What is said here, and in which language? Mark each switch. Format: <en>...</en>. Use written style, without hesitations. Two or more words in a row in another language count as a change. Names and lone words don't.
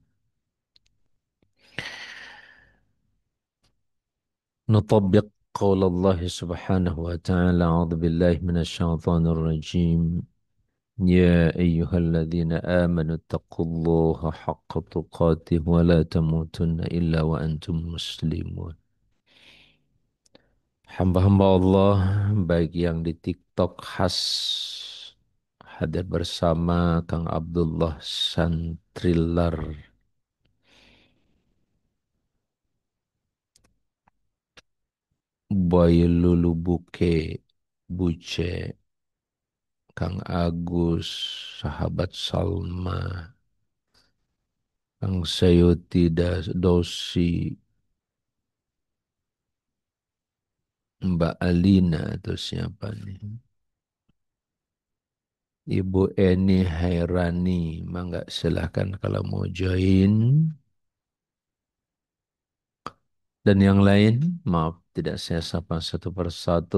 <ar>نطبق قول الله سبحانه وتعالى أعوذ بالله من الشيطان الرجيم يا أيها الذين آمنوا اتقوا الله حق تقاته ولا تموتن إلا وأنتم مسلمون.</ar> <id>Hamba-hamba Allah baik yang di TikTok khas hadir bersama Kang Abdullah Santrilar, Boy Lulu Buke Buce, Kang Agus, sahabat Salma, Kang Sayuti Dosi, Mbak Alina atau siapa nih? Ibu Eni Hairani, mangga silahkan kalau mau join. Dan yang lain, maaf, tidak saya sapa satu persatu.</id>